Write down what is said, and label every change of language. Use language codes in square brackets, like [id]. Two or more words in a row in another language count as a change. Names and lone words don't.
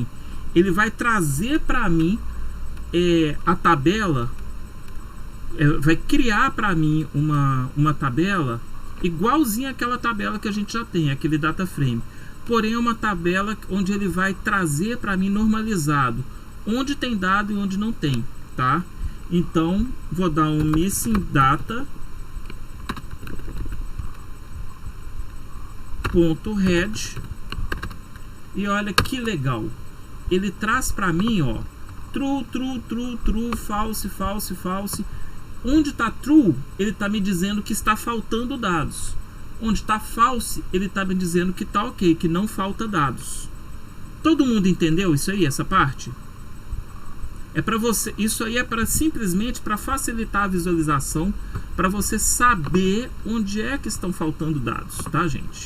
[pt] Ele vai trazer para mim a tabela, vai criar para mim uma tabela igualzinha àquela tabela que a gente já tem, aquele data frame. Porém, é uma tabela onde ele vai trazer para mim normalizado onde tem dado e onde não tem, tá? Então, vou dar um [en] missing data [pt] .head, e olha que legal. Ele traz para mim, ó, [en] true, true, true, true, false, false, false. [pt] Onde está true, ele está me dizendo que está faltando dados. Onde está false, ele está me dizendo que está ok, que não falta dados. Todo mundo entendeu isso aí, essa parte? É para você, isso aí é para simplesmente para facilitar a visualização, para você saber onde é que estão faltando dados, tá, gente?